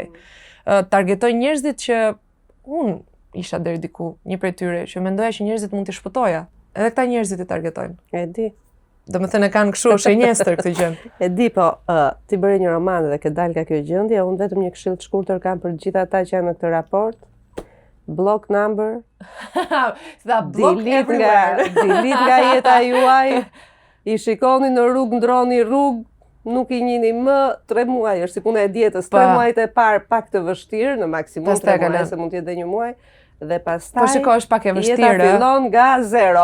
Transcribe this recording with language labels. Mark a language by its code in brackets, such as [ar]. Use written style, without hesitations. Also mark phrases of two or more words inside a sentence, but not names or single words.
[sq] Targetojnë njerëzit që unë isha deri diku, një prej tyre, që mendoja që njerëzit mund t'i shpëtoja. Edhe këta njerëzit i targetojnë. E di. Domethënë e kanë kështu shenjestër këtë gjë. E di, po ti bëre një roman dhe ke dalë nga kjo gjendje, unë vetëm një këshill të shkurtër kam për gjithë ata që janë në këtë raport. [en] Block number. [sq] Delete nga jeta juaj. I shikoni në rrugë, ndroni rrugë, nuk i njihni më 3 muaj, është si puna e dietës. 3 muajt e parë pak të vështirë, në maksimum 3 muaj, se mund të jetë dhe 1 muaj. Dhe pastaj po shiko, është pak e vështirë. Jeta fillon nga 0.